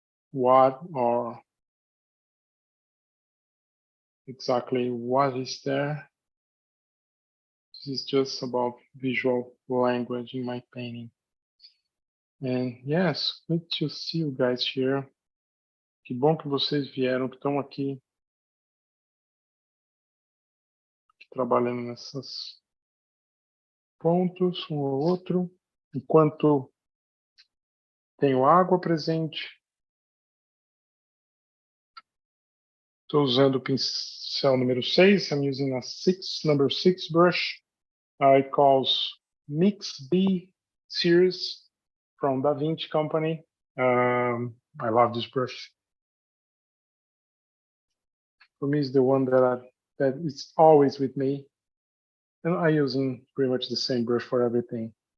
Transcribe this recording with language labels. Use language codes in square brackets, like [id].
[en] What or exactly what is there? This is just about visual language in my painting. And yes, good to see you guys here. [pt] Que bom que vocês vieram, que estão aqui trabalhando nesses pontos, um ou outro, enquanto tenho água presente. Estou usando o pincel número 6. [en] I'm using a number 6 brush. It calls Mix B series from Da Vinci Company. I love this brush. for me is the one that is always with me. And I'm using pretty much the same brush for everything.